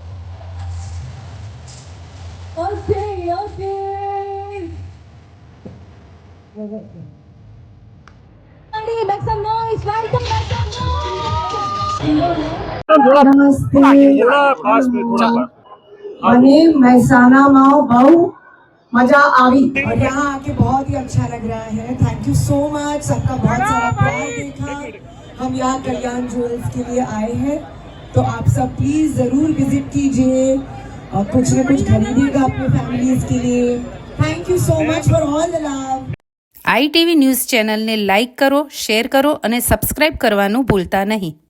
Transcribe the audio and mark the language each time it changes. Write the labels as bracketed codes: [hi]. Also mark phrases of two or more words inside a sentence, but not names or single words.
[en] Okay. Make some noise, welcome, make some noise! [hi] नमस्ते। [gu] મને મહેસાણામાં બહુ મજા આવી [hi] और यहाँ आके बहुत ही अच्छा लग रहा है। [en] thank you so much. [hi] सबका बहुत सारा प्यार देखा। हम यहाँ कल्याण ज्वेलर्स के लिए आए हैं, तो आप सब प्लीज जरूर विजिट कीजिए और कुछ न कुछ खरीदिएगा अपने फैमिलीज के लिए। [en] thank you so much for all the love. [gu] ITV ન્યૂઝ ચેનલને લાઇક કરો, શેર કરો અને સબસ્ક્રાઇબ કરવાનું ભૂલતા નહીં।